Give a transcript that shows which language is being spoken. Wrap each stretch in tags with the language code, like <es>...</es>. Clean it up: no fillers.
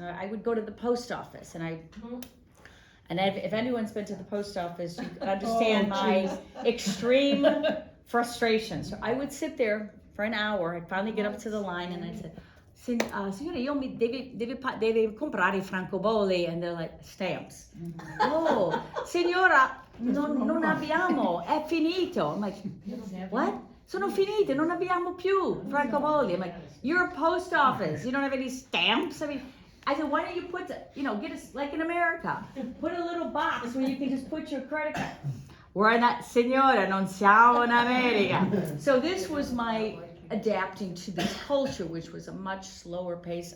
<en>I would go to the post office, and if anyone's been to the post office, you understand my extreme frustration. So I would sit there for an hour. I'd finally get up to the line, and I'd say,</en> <it>"Signore, deve comprare i francobolli,"</it> <en>and they're like, "Stamps."</en> <it>"Oh, signora, non abbiamo, è finito."</it> <en>I'm like, "What?"</en> <it>Sono finite, non abbiamo più francobolli.</it> <en>I'm like, you're a post office. You don't have any stamps? I said, why don't you put, get us, like in America, put a little box where you can just put your credit card. We're not,</en> <it>signora, non siamo in America.</it> <en>So this was my adapting to this culture, which was a much slower pace.</en>